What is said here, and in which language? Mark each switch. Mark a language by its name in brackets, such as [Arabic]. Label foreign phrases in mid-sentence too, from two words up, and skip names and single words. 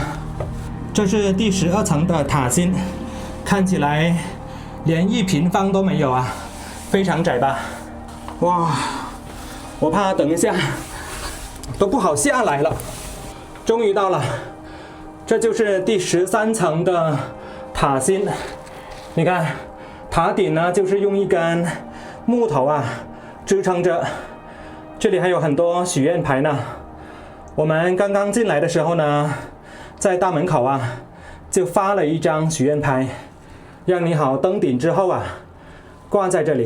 [Chinese] 這是第12層的塔心，看起來連1平方都沒有啊，非常窄吧？哇，我怕等一下都不好下來了。終於到了，這就是第13層的塔心。你看，塔頂呢就是用一根木頭啊支撐着，這裡還有很多許願牌呢。我們剛剛進來的時候呢，在大門口啊就發了一張許願牌，讓你好登頂之後啊掛在這裡。